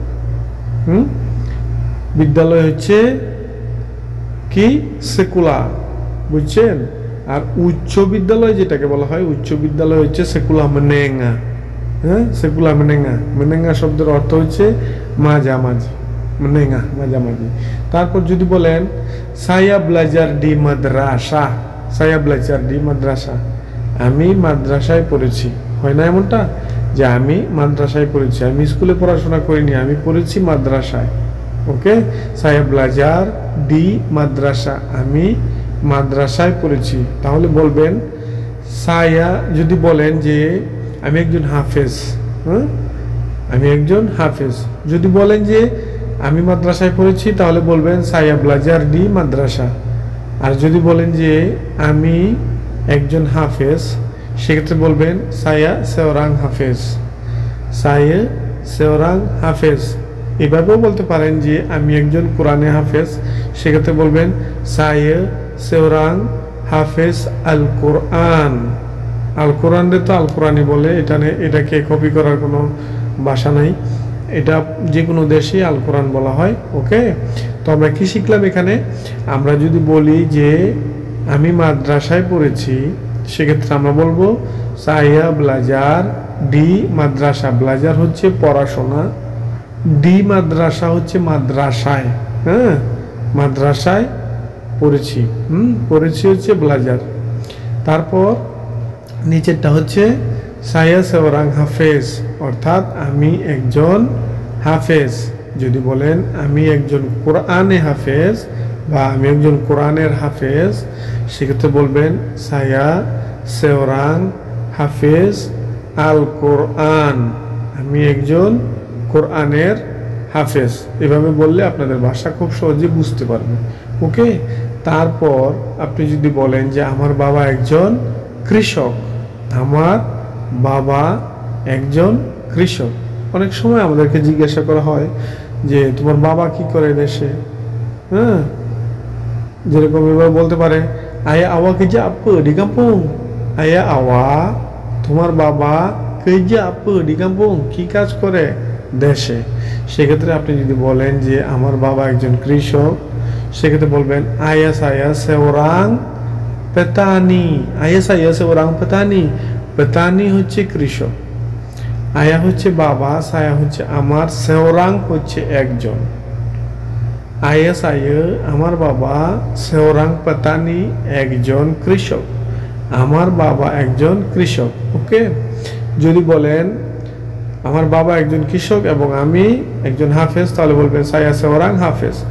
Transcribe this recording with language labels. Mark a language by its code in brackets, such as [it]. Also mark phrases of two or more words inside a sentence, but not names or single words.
[bn] বিদ্যালয় হচ্ছে কি? সেকুলা, বুঝছেন? আর উচ্চ বিদ্যালয় যেটাকে বলা হয়, উচ্চ বিদ্যালয় হচ্ছে [ms] sekolah menengah. sekolah menengah, [bn] মেনেঙ্গা শব্দের অর্থ হচ্ছে মাঝামাঝি, মেনেঙ্গা মাঝামাঝি। তারপর যদি বলেন [ms] saya belajar di madrasah, saya belajar di madrasah, [bn] আমি মাদ্রাসায় পড়েছি, হয় না এমনটা যে আমি মাদ্রাসায় পড়েছি, আমি স্কুলে পড়াশোনা করিনি, আমি পড়েছি মাদ্রাসায়। ওকে, [ms] saya belajar di madrasah, [bn] আমি মাদ্রাসায় পড়েছি। তাহলে বলবেন saya, যদি বলেন যে আমি একজন হাফেজ, আমি একজন হাফেজ। যদি বলেন যে আমি মাদ্রাসায় পড়েছি, তাহলে বলবেন [ms] saya belajar di madrasah। [bn] আর যদি বলেন যে আমি একজন হাফেজ, সেক্ষেত্রে বলবেন [ms] saya seorang hafiz, saya seorang hafiz। [bn] এভাবেও বলতে পারেন যে আমি একজন কোরআনে হাফেজ, সেক্ষেত্রে বলবেন [ms] saya seorang hafiz [bn] আল কোরআন। আল কোরআনরে তো আল কোরআনই বলে, এটাকে কপি করার কোনো ভাষা নাই, এটা যে কোনো দেশে আল কোরআন বলা হয়। ওকে, তো আমরা কি শিখলাম এখানে? আমরা যদি বলি যে আমি মাদ্রাসায় পড়েছি, সেক্ষেত্রে আমরা বলবো [ms] saya belajar di madrasah। [bn] ব্লাজার হচ্ছে পড়াশোনা, [ms] di madrasah [bn] হচ্ছে মাদ্রাসায়, মাদ্রাসায় পড়েছি, পড়েছি হচ্ছে ব্লাজার। তারপর নিচেরটা হচ্ছে [ms] saya seorang hafiz, [bn] অর্থাৎ আমি একজন হাফেজ। যদি বলেন আমি একজন কোরআনে হাফেজ বা আমি একজন কোরআনের হাফেজ, সেক্ষেত্রে বলবেন [ms] saya seorang hafiz [bn] আল কোরআন, আমি একজন কোরআনের হাফেজ। এভাবে বললে আপনাদের ভাষা খুব সহজে বুঝতে পারবে। ওকে, তারপর আপনি যদি বলেন যে আমার বাবা একজন কৃষক, আমার বাবা একজন কৃষক। অনেক সময় আমাদেরকে জিজ্ঞাসা করা হয় যে তোমার বাবা কি করে দেশে, যেরকম এবার বলতে পারে [ms] ayah awak kerja apa di kampung, ayah awak, [bn] তোমার বাবা [ms] kerja apa di kampung, [bn] কি কাজ করে দেশে। সেক্ষেত্রে আপনি যদি বলেন যে আমার বাবা একজন কৃষক, সেক্ষেত্রে বলবেন [ms] ayah saya seorang petani, ayah saya seorang petani। [bn] petani হচ্ছে কৃষক, আয়া হচ্ছে বাবা, সায়া হচ্ছে আমার, সেওরাং হচ্ছে একজন। [ms] ayah saya [bn] আমার বাবা, [ms] seorang petani [bn] একজন কৃষক, আমার বাবা একজন কৃষক। ওকে, যদি বলেন আমার বাবা একজন কৃষক এবং আমি একজন হাফেজ, তাহলে বলবেন [ms] saya seorang hafiz.